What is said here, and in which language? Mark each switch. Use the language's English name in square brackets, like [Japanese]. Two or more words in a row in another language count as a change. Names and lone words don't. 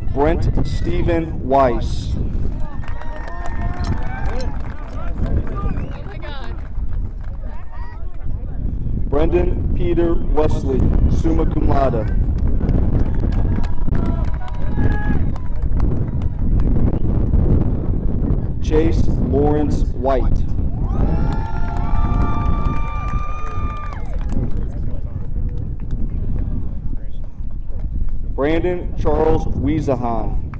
[English] Brent Stephen Weiss. Brendan Peter Wesley, summa cum laude. Chase Lawrence White. Brandon Charles Wiesahan.